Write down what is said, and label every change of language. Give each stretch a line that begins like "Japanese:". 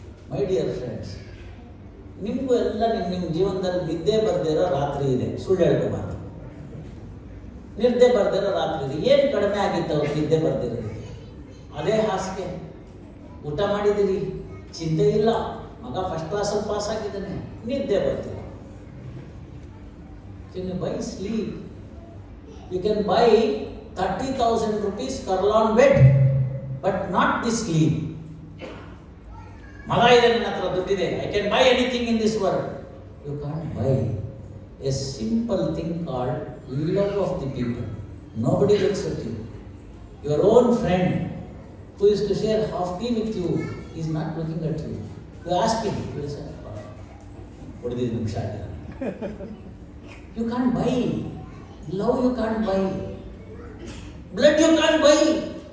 English: my dear friends,
Kannada: ನಿಮಗೂ ಎಲ್ಲ ನಿಮ್ಮ ಜೀವನದಲ್ಲಿ ನಿದ್ದೆ ಬರ್ದೇ ಇರೋ ರಾತ್ರಿ ಇದೆ, ಸುಳ್ಳು ಹೇಳ್ಕೋಬಾರ್ದು. ನಿದ್ದೆ ಬರ್ದಿರೋ ರಾತ್ರಿ ಇದೆ. ಏನು ಕಡಿಮೆ ಆಗಿತ್ತು ಅವ್ರು ನಿದ್ದೆ ಬರ್ದಿರೋದಕ್ಕೆ? ಅದೇ ಹಾಸಿಗೆ, ಊಟ ಮಾಡಿದಿರಿ, ಚಿಂತೆ ಇಲ್ಲ, ಮಗ ಫಸ್ಟ್ ಕ್ಲಾಸಲ್ಲಿ ಪಾಸ್ ಆಗಿದ್ದಾನೆ, ನಿದ್ದೆ ಬರ್ತಿಲ್ಲ.
English: Can you buy sleep? You can buy 30,000 rupees Kurlan bed, but not the sleep.
Kannada: ಮಗ ಇದೆ, ನನ್ನ ಹತ್ರ ದುಡ್ಡಿದೆ,
English: I can buy anything in this world. You can buy a simple thing called love of the people. Nobody looks at you. Your own friend who is to share half tea with you is not looking at you. You ask him, he will say, what is this? You can't buy. Love you can't buy. Blood you can't buy.